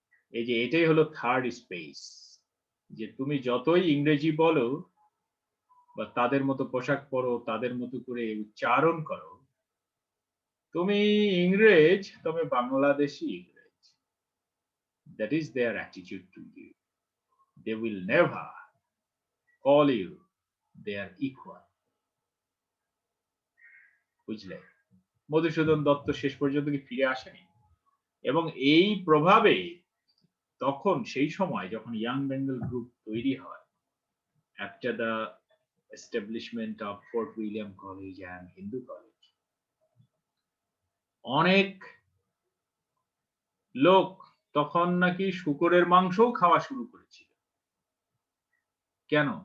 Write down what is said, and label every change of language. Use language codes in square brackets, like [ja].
[bn] এই যে এটাই হলো থার্ড স্পেস, যে তুমি যতই ইংরেজি বলো বা তাদের মতো পোশাক পরো, তাদের মতো করে উচ্চারণ করো, তুমি ইংরেজ, তবে বাংলাদেশী ইংরেজ। [en] That is their attitude to you. They will never call you their equal. [bn] বুঝলে? মধুসূদন দত্ত শেষ পর্যন্ত কি ফিরে আসেনি? এবং এই প্রভাবে তখন সেই সময় যখন ইয়াং বেঙ্গল গ্রুপ তৈরি হয়, [en] after the establishment of Fort William College and Hindu College, [bn] অনেক লোক তখন নাকি শূকরের মাংসও খাওয়া শুরু করেছিল। কেন?